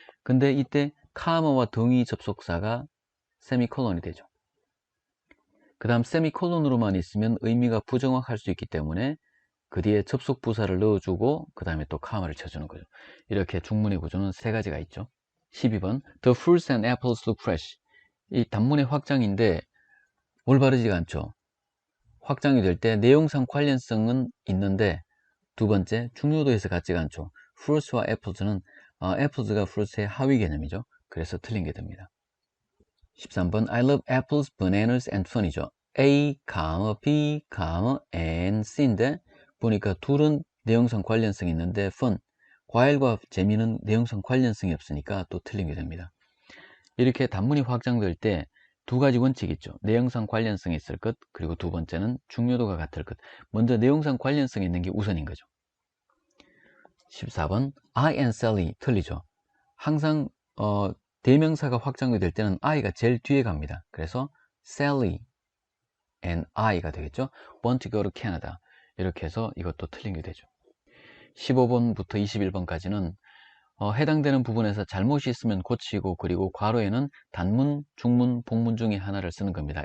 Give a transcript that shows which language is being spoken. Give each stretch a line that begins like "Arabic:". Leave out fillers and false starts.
Korean: 근데 이때 카마와 등위 접속사가 세미콜론이 되죠. 그 다음 세미콜론으로만 있으면 의미가 부정확할 수 있기 때문에 그 뒤에 접속 부사를 넣어주고 그 다음에 또 카마를 쳐주는 거죠. 이렇게 중문의 구조는 세 가지가 있죠.
English: 12번 The fruits and apples look fresh.
Korean: 이 단문의 확장인데 올바르지가 않죠. 확장이 될 때 내용상 관련성은 있는데 두 번째 중요도에서 같지가 않죠. fruits와 apples는 apples가 fruits의 하위 개념이죠. 그래서 틀린 게 됩니다.
English: 13번 I love apples, bananas and fun이죠.
Korean: A, B, and C인데 보니까 둘은 내용상 관련성이 있는데 fun, 과일과 재미는 내용상 관련성이 없으니까 또 틀린 게 됩니다. 이렇게 단문이 확장될 때 두 가지 원칙이 있죠. 내용상 관련성이 있을 것, 그리고 두 번째는 중요도가 같을 것. 먼저 내용상 관련성이 있는 게 우선인 거죠.
English: 14번 I and Sally
Korean: 틀리죠. 항상 대명사가 확장이 될 때는 I가 제일 뒤에 갑니다. 그래서
English: Sally and I가 되겠죠. Want to go to Canada
Korean: 이렇게 해서 이것도 틀린 게 되죠. 15번부터 21번까지는 해당되는 부분에서 잘못이 있으면 고치고 그리고 괄호에는 단문, 중문, 복문 중에 하나를 쓰는 겁니다.